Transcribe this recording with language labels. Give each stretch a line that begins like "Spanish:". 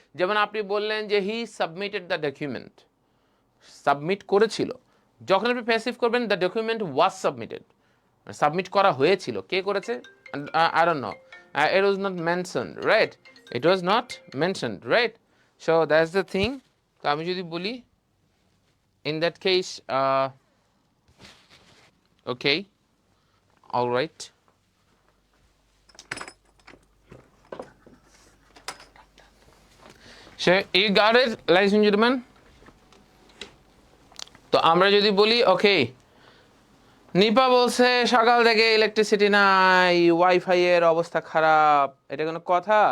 Bangla: যেমন আপনি বললেন যে
English: he submitted the document,
Bangla: সাবমিট করেছিল, যখন আপনি প্যাসিভ করবেন
English: the document was submitted,
Bangla: submit করা হয়েছিল, কে করেছে,
English: I don't know, it was not mentioned, right? It was not mentioned, right? So that's the thing.
Bangla: তো আমি যদি বলি
English: in that case okay, all right, so you got it, ladies and gentlemen?
Bangla: তো আমরা যদি বলি ওকে, নিপা বলছে সকাল থেকে ইলেকট্রিসিটি নাই, ওয়াইফাই এর অবস্থা খারাপ, এটা কোনো কথা?